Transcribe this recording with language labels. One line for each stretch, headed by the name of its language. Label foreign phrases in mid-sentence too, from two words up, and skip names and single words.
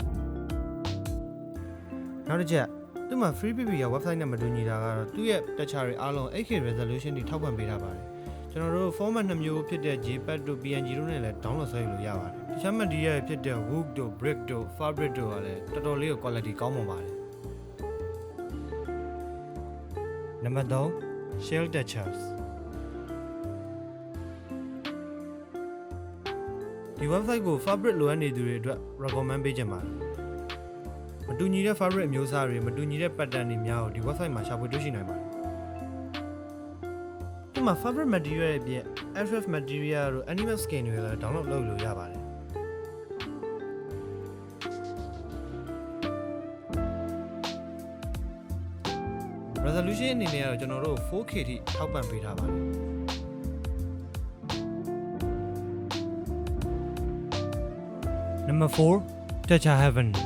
Burmese: နောက်တစ်ချက်သူ့မှာ
English: free PBR website
Burmese: နဲ့မတူညီတာကတော့သူ့ရဲ့တခြားတွေအားလုံး
English: 8K resolution
Burmese: တွေထောက်ပံ့ပေးထားပါတယ်ကျွန်တော်တို့ format 2မျိုးဖြစ်တဲ့ JPEG တို့ PNG တို့နဲ့လည်း download ဆွဲယူလို့ရပါတယ်တခြား material ဖြစ်တဲ့ wood တို့ brick တို့ fabric တို့ကလည်းတော်တော်လေးကို quality ကောင်းမွန်ပါတယ် နံပါတ်3
English: shell textures
Burmese: ဒီ website ကို fabric လိုအပ်နေသူတွေအတွက် recommend ပေးချင်ပါတယ်မတူညီတဲ့ fabric အမျိုးအစားတွေမတူညီတဲ့ pattern တွေများကိုဒီ website မှာရှာဖွေတွေ့ရှိနိုင်ပါတယ် ဒီမှာ
English: fabric material
Burmese: ရဲ့အပြင်
English: acrylic material
Burmese: တို့
English: animal skin
Burmese: တွေလည်း download လုပ်လို့ရပါတယ်resolution အနေနဲ့ကတော့ကျွန်တော်တို့ 4K ထိထောက်ပံ့ပေးထားပါတယ်နံပါတ်4 Touch Heaven